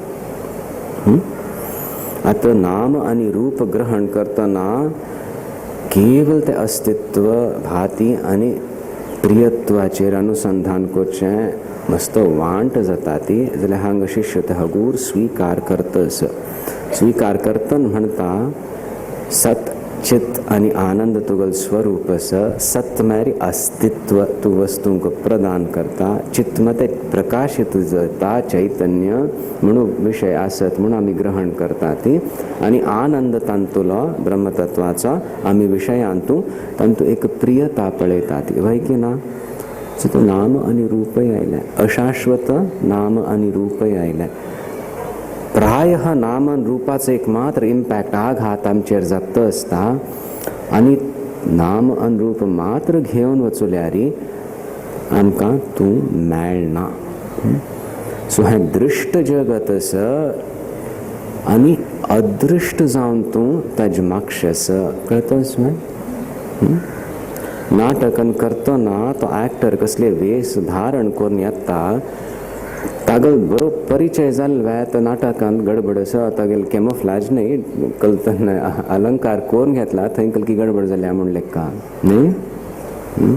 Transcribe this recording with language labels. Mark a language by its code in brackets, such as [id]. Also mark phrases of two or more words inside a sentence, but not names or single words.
[kok] आता नाम आणि रूप ग्रहण करताना केवळ ते अस्तित्व भाती आणि प्रियत्वाचेर अनुसंधान करचें मस्त वांट जाता ती जाल्यार हांगा शिष्य ते हगूर स्वीकार करतस. स्वीकार करतन म्हणटा सत चित आणि आनंद तुगल स्वरूप सत मेरी अस्तित्व तू वस्तूंक प्रदान करता. चित्त मते प्रकाशित जाता चैतन्य म्हणून विषय आसत म्हणून आम्ही ग्रहण करता ती आणि आनंद तांतुलो ब्रह्मतत्वाचा आम्ही विषयांतू तांतू एक प्रियता पळयता ती वय की ना. तो नाम आणि रूपय आयले अशाश्वत नाम आणि रूपय आयले. प्रायः नाम आणि रूपाचं एक मात्र इम्पॅक्ट आघात आमचेर जात असता आणि नाम आणि रूप मात्र घेवन वचुल्यारी आमकां तू मेळना. सो हे दृष्ट जगत आस आणि अदृष्ट जावन तू ताजे मागशेस. कळतस न्हय? नाटकन करतना तो ॲक्टर कसले वेश धारण करून येता तागल बरो परिचय जाल्ल्या तर नाटकान गडबड आसा तागेल कॅमोफ्लॅज न्ही कलतन अलंकार कोरून घेतला थंय कलकी गडबड जाल्या म्हूण लेक्का न्ही.